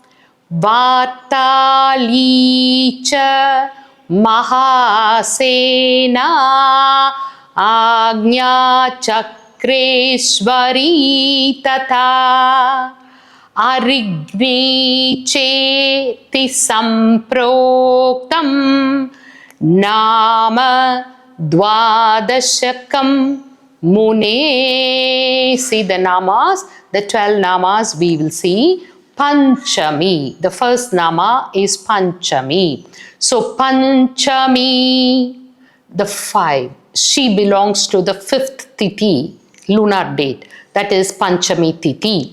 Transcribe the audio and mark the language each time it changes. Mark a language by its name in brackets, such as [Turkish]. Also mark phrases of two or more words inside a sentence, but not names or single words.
[Sanskrit] Vatali cha Mahasena Agnya Chakreshwari Tata Arigni Cheti Samproktam Nama Dvadashakam Mune. [English] See the namas, the 12 namas we will see. Panchami, the first nama is Panchami. So Panchami, the 5, she belongs to the 5th Tithi, lunar date, that is [Sanskrit] Panchami Tithi.